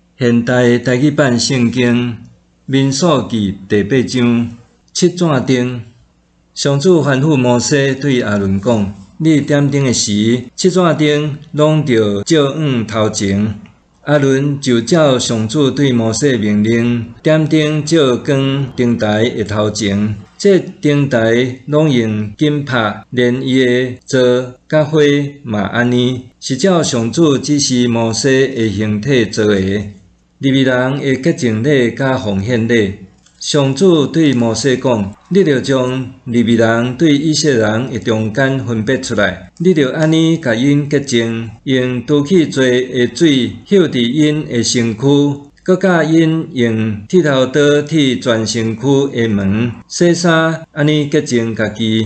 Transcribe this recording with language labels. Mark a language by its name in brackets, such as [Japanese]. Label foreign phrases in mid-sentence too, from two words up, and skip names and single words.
[Min Nan Chinese] 现代台语版圣经民数记第8章7卷顶，上主吩咐摩西对阿伦讲：你点灯的时，7卷顶拢着照头前。阿伦就照上主对摩西命令，点灯照光灯台的头前。这灯台拢用金拍，连伊的座甲花嘛安尼，是照上主指示摩西的形体做的。利未人的洁净礼甲奉献礼，上主对摩西讲：你着将利未人对以色列人的中间分别出来，你着安尼甲因洁净，用拄起罪的水浇伫因的身躯，搁甲因用剃头刀剃全身躯的毛，洗衫，安尼洁净家己。